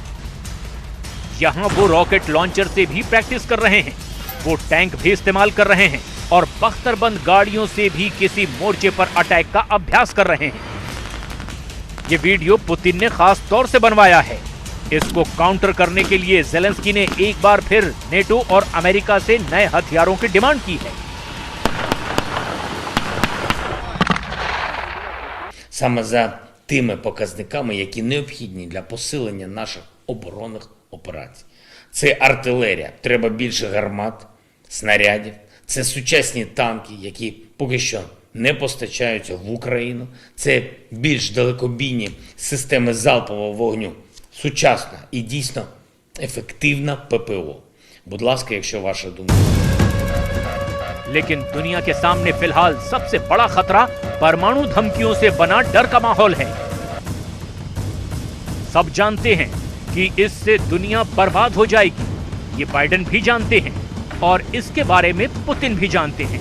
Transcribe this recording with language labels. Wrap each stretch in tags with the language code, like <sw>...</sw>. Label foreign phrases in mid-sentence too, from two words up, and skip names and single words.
<hi>यहां वो रॉकेट लॉन्चर से भी प्रैक्टिस कर रहे हैं, वो टैंक भी इस्तेमाल कर रहे हैं और बख्तरबंद गाड़ियों से भी किसी मोर्चे पर अटैक का अभ्यास कर रहे हैं। ये वीडियो पुतिन ने खास तौर से बनवाया है। इसको काउंटर करने के लिए जेलेंस्की ने एक बार फिर नेटो और अमेरिका से नए हथियारों की डिमांड की है।</hi> <uk>Саме за тими показниками, які необхідні для посилення наших оборонних операцій. Це артилерія, треба більше гармат, снарядів, це сучасні танки, які поки що не постачаються в Україну, це більш далекобійні системи залпового вогню, сучасна і дійсно ефективна ППО. Будь ласка, якщо ваша думка.</uk> <hi>लेकिन दुनिया के सामने फिलहाल सबसे बड़ा खतरा परमाणु धमकियों से बना डर का माहौल है। सब जानते हैं कि इससे दुनिया बर्बाद हो जाएगी। ये बाइडेन भी जानते हैं और इसके बारे में पुतिन भी जानते हैं।</hi>